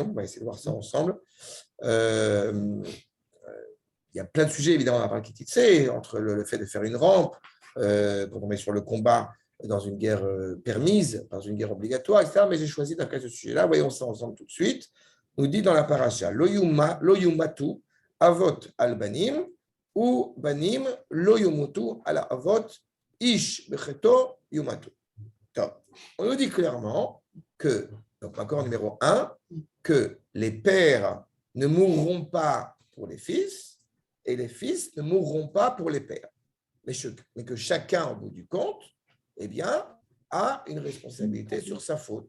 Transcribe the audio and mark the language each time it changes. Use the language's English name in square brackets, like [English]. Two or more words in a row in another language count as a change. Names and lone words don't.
[French] On va essayer de voir ça ensemble. Il y a plein de sujets, évidemment, on va parler de Kititse, entre le fait de faire une rampe, quand on met sur le combat dans une guerre permise, dans une guerre obligatoire, etc. Mais j'ai choisi d'après ce sujet-là. Voyons ça ensemble tout de suite. On nous dit dans la paracha, [Hebrew] לא יומתו אבות על בנים, ובנים לא יומתו על אבות איש בחטאו יומתו. [French] On nous dit clairement que, donc accord numéro 1, que les pères ne mourront pas pour les fils et les fils ne mourront pas pour les pères. Mais que chacun, au bout du compte, eh bien, a une responsabilité sur sa faute.